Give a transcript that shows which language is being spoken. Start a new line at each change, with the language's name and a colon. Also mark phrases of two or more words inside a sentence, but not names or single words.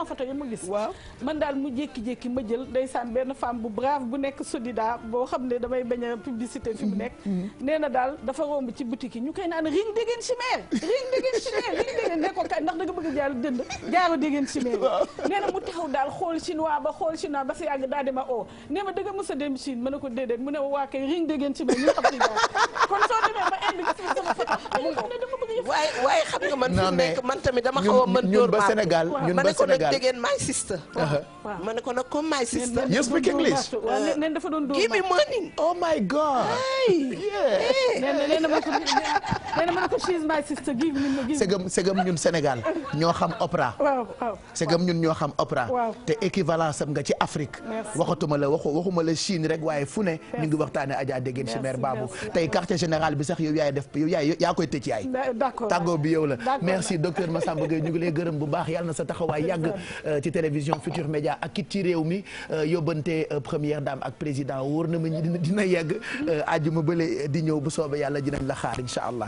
Wolof: photo yi ma gis man daal mu jékki-jékki ma jël ndeysaan benn femme bu brave bu nekk Sodida boo xam ne damay bañ a publicité fi mu nekk nee na daal dafa romb ci boutique yi ñu koy naan ring déggeen chimère ring déggeen chimère ring déggeen ne ko kay ndax da nga bëgg a jaal jënd jaaro déggeen chimère nee na mu taxaw daal xool chinois ba si yàgg daal di ma oo nee ma dëgg mos a dem Chine ma ne ko déedéet mu ne waa kay ring déggeen chimère ñu xam ci jaar kon soo demee ba Inde gis sama photo xam ne dama bëgg waaye xam nga man fi nekk man tamit dama xaw a mën ñun ba Sénégal ñun ba Sénégal déggeen
English: my sister
Wolof: ma ne ko nag comme
English: my sister you speak English
Wolof: nee dafa doon
English: give me money oh my god
Wolof: nee na ma ko
English: she's my sister give me
Wolof: segam ñun Sénégal ñoo xam opéra segam ñun ñoo xam opéra te équivalence am nga ci Afrique waxuma la Chine rek waaye fu ne ñu ngi waxtaane Adja Déguène Chimère Babou tey
French: quartier général
Wolof: bi sax yow yaa koy tëj yaay tàggoo bi yow la
French: merci docteur
Wolof: Massamba Gueye ñu ngi lay gërëm bu baax yàlla na sa taxawaay yàgg ci télévision Futur Média ak kit ci réew mi yóbbante
French: première dame
Wolof: ak président wóor na ma ñi dina yegg àjjuma bële di ñëw bu soobee yàlla dinañ la xaar
Arabic: إن شاء الله